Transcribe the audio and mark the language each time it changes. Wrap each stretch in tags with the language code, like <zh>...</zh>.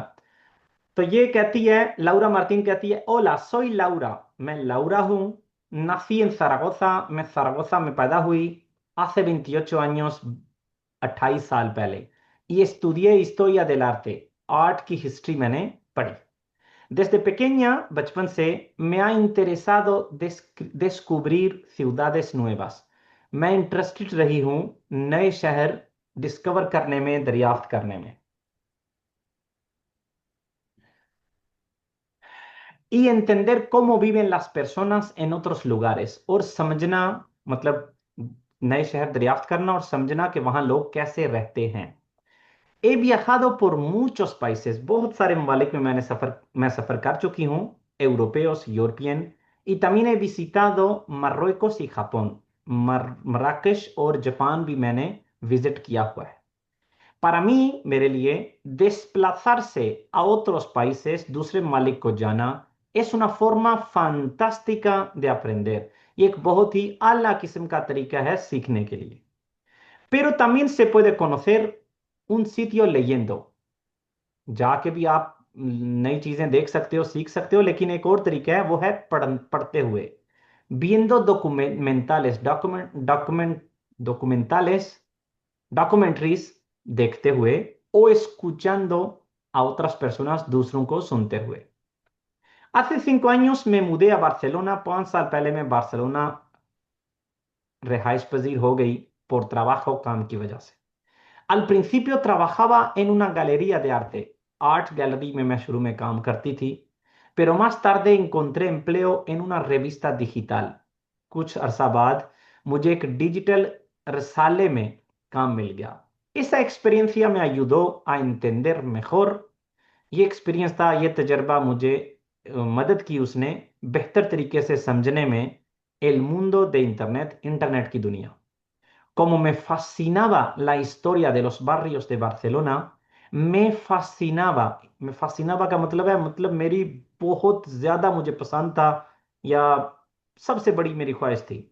<hi>तो ये कहती है लाउरा मार्टिन, कहती है ओला सोई लाउरा, मैं लाउरा हूं,</hi> <es>nací en Zaragoza,</es> <hi>मैं सरागोसा में पैदा हुई,</hi> <es>hace 28 años,</es> <hi>28 साल पहले,</hi> <es>y estudié historia del arte,</es> <hi>art की हिस्ट्री मैंने पढ़ी।</hi> <es>Desde pequeña,</es> <hi>बचपन से,</hi> <es>me ha interesado descubrir ciudades nuevas।</es> <hi>मैं इंटरेस्टेड रही हूं नए शहर डिस्कवर करने में, दरियाफ्त करने में।</hi> <es>Y entender cómo viven las personas en otros lugares,</es> <hi>और समझना, मतलब नए शहर दरियाफ्त करना और समझना कि वहां लोग कैसे रहते हैं।</hi> <es>He viajado por muchos países,</es> <hi>बहुत सारे ममालिक में मैं सफर कर चुकी हूँ, europeos, European.</hi> <es>Y también he visitado Marruecos y Japón,</es> <hi>मराकश और जापान भी मैंने विजिट किया हुआ है।</hi> <es>Para mí,</es> <hi>मेरे लिए,</hi> <es>desplazarse a otros países,</es> <hi>दूसरे ममालिक को जाना,</hi> <es>es una forma fantástica de aprender।</es> <hi>ये एक बहुत ही आला किस्म का तरीका है सीखने के लिए।</hi> <es>Pero también se puede conocer un sitio leyendo।</es> <hi>जाके भी आप नई चीजें देख सकते हो, सीख सकते हो, लेकिन एक और तरीका है, वो है पढ़ते हुए।</hi> <es>Viendo documentales, documentales, documentaries,</es> <hi>देखते हुए,</hi> <es>o escuchando a otras personas,</es> <hi>दूसरों को सुनते हुए।</hi> <es>Hace 5 años me mudé a Barcelona,</es> <hi>5 साल पहले मैं बार्सिलोना रिहाइश पजीर हो गई</hi> <es>por trabajo,</es> <hi>काम की वजह से।</hi> <es>Al principio trabajaba en una galería de arte,</es> <hi>art gallery में मैं शुरू में काम करती थी,</hi> <es>pero más tarde encontré empleo en una revista digital।</es> <hi>कुछ अरसा बाद मुझे एक डिजिटल रसाले में काम मिल गया।</hi> <es>Esa experiencia me ayudó a entender mejor।</es> <hi>ये एक्सपीरियंस था, ये तजर्बा मुझे मदद की उसने बेहतर तरीके से समझने में</hi> <es>el mundo de internet,</es> <hi>internet की दुनिया।</hi> <es>Como me fascinaba la historia de los barrios de Barcelona, me fascinaba</es> <hi>का मतलब है, मतलब मेरी बहुत ज्यादा मुझे पसंद था, या सबसे बड़ी मेरी ख्वाहिश थी।</hi>